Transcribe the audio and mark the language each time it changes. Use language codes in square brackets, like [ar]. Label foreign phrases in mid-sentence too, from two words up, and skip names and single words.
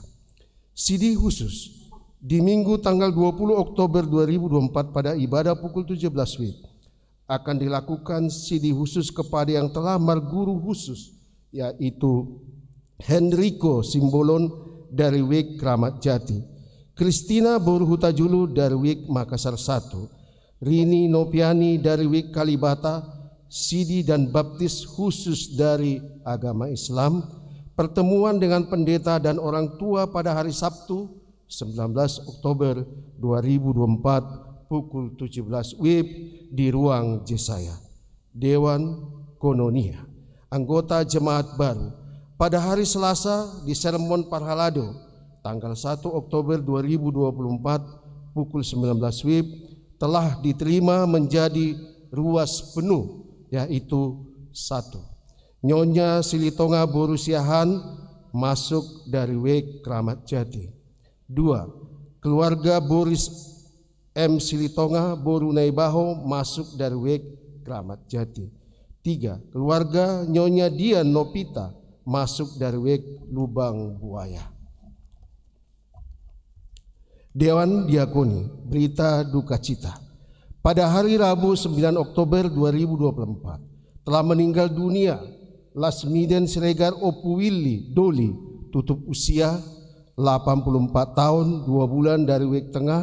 [id] CD khusus di Minggu tanggal 20 Oktober 2024 pada ibadah pukul 17 WIB akan dilakukan CD khusus kepada yang telah marguru khusus, yaitu Henrico Simbolon dari WIK Kramat Jati, Kristina Boru Hutajulu dari WIK Makassar 1, Rini Nopiani dari WIK Kalibata, CD dan baptis khusus dari agama Islam. Pertemuan dengan pendeta dan orang tua pada hari Sabtu 19 Oktober 2024 pukul 17 WIB di ruang Jesaya. Dewan Kononia, anggota jemaat baru, pada hari Selasa di Sermon Parhalado tanggal 1 Oktober 2024 pukul 19 WIB telah diterima menjadi ruas penuh, yaitu 1. Nyonya Silitonga Boru Siahan masuk dari WIK Kramat Jati. 2. Keluarga Boris M. Silitonga Boru Naibaho masuk dari WIK Kramat Jati. 3. Keluarga Nyonya Dian Nopita masuk dari WIK Lubang Buaya. Dewan Diakoni, berita duka cita. Pada hari Rabu 9 Oktober 2024 telah meninggal dunia Lasmiden Siregar Opuwili Doli, tutup usia 84 tahun 2 bulan dari WIK Tengah.